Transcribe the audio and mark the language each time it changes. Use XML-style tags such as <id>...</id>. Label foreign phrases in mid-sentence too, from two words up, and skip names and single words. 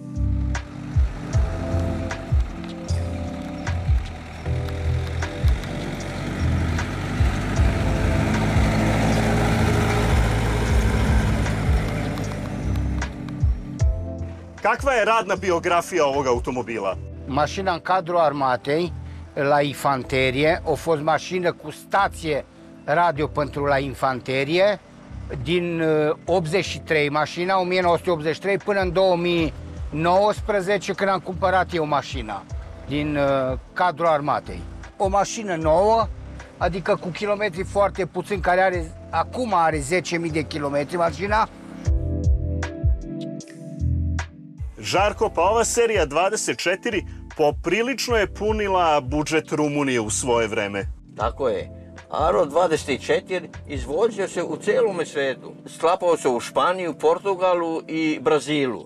<sr>Kakva je radna biografija ovog automobila?</sr> <ro>Mașina în cadrul armatei, la infanterie, a fost mașină cu stație radio pentru la infanterie, din 83 mașina, 1983 până în 2019 când am cumpărat eu mașina din cadrul armatei. O mașină nouă, adică cu kilometri foarte puțin, care acum are 10.000 de kilometri mașina.</ro> <sr>Žarko, pa ova serija 24 poprilično je punila budžet Rumunije u svoje vreme. Tako je. Aro 24 izvozio se u celom svetu. Sklapao se u Španiju, Portugalu i Brazilu.</sr>